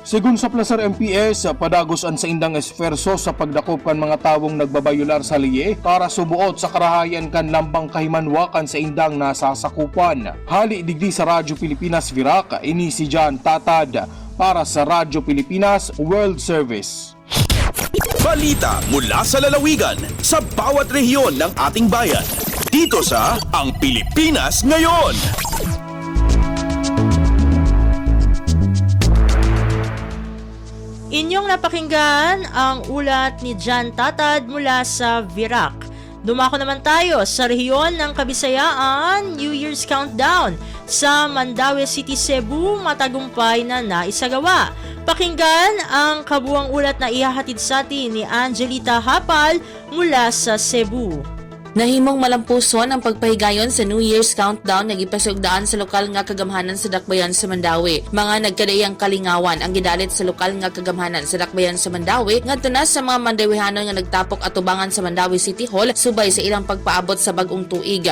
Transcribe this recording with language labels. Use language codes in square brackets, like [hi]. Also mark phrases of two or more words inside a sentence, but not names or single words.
[bik] Sigun sa placer MPS, padagos ang sa indang esferso sa pagdakop kan mga tawong nagbabayular sa liye para subuot sa karahayan kan lambang kahimanwakan sa indang nasasakupan. Hali digdi sa Radyo Pilipinas Virac, ini si John Tatad para sa Radyo Pilipinas World Service. [tl] Balita mula sa lalawigan sa bawat rehiyon ng ating bayan. Dito sa Ang Pilipinas Ngayon. Inyong napakinggan ang ulat ni John Tatad mula sa Virac. Dumako naman tayo sa rehiyon ng Kabisayaan. New Year's Countdown sa Mandaue City, Cebu matagumpay na naisagawa. Pakinggan ang kabuang ulat na ihahatid sa atin ni Angelita Hapal mula sa Cebu. [ceb] Nahimong malampuson ang pagpahigayon sa New Year's Countdown nga gipasugdaan sa lokal nga kagamhanan sa Dakbayan sa Mandaue. Mga nagkadaiyang kalingawan ang gidalit sa lokal nga kagamhanan sa Dakbayan sa Mandaue ngadto na sa mga Mandauehanon nga nagtapok atubangan sa Mandaue City Hall subay sa ilang pagpaabot sa bag-ong tuig.